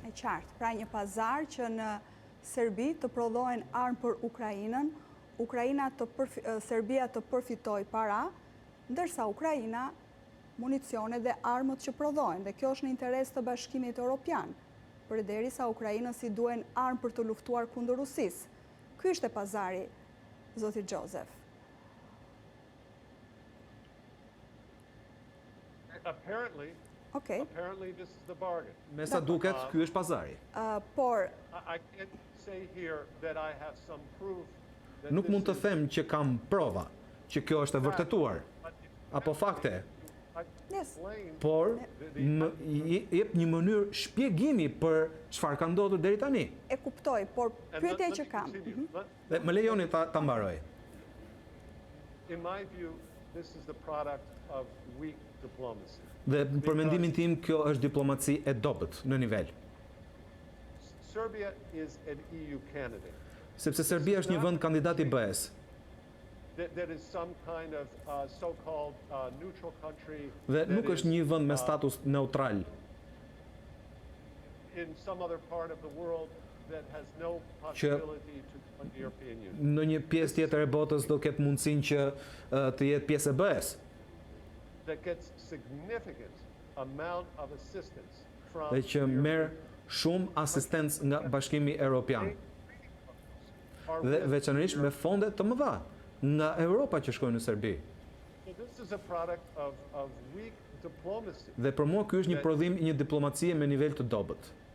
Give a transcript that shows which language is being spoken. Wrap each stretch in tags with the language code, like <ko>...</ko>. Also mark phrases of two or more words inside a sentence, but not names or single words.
<sq>E qartë, pra një pazar që në Serbi të prodhohen armë për Ukrainën, Serbia të përfitoj para, ndërsa Ukraina municione dhe armët që prodhohen, dhe kjo është në interes të Bashkimit Evropian, përderisa Ukrainës i duhen armë për të luftuar kundër Rusisë. Ky është pazari, zoti Joseph.</sq> <en>Apparently this is the bargain.</en> <sq>Me sa duket, ky është pazari. Por</sq> <en>I can't say here that I have some proof that</en> <sq>nuk mund të them që kam prova që kjo është e vërtetuar apo fakte. Por jep një mënyrë shpjegimi për çfarë ka ndodhur deri tani. E kuptoj, por pyetja që kam. Dhe më lejoni ta mbaroj.</sq> <en>In my view, this is the product of weak diplomacy.</en> <sq>Dhe për mendimin tim kjo është diplomaci e dobët në nivel.</sq> <en>Serbia is an EU candidate.</en> <sq>Sepse Serbia është një vend kandidat I BE-s.</sq> <en>That is some kind of so-called neutral country.</en> <sq>Dhe nuk është një vend me status neutral.</sq> <en>In some other part of the world that has no possibility to join the European Union.</en> <sq>Në një pjesë tjetër e botës do ketë mundësinë që të jetë pjesë e BE-s.</sq> <en>That gets significant amount of assistance from</en> <sq>Dhe që merr shumë asistencë nga Bashkimi Evropian. Dhe veçanërisht me fonde të mëdha nga Europa që shkojnë në Serbi. Dhe për mua ky është një prodhim I një diplomacie me nivel të dobët.</sq>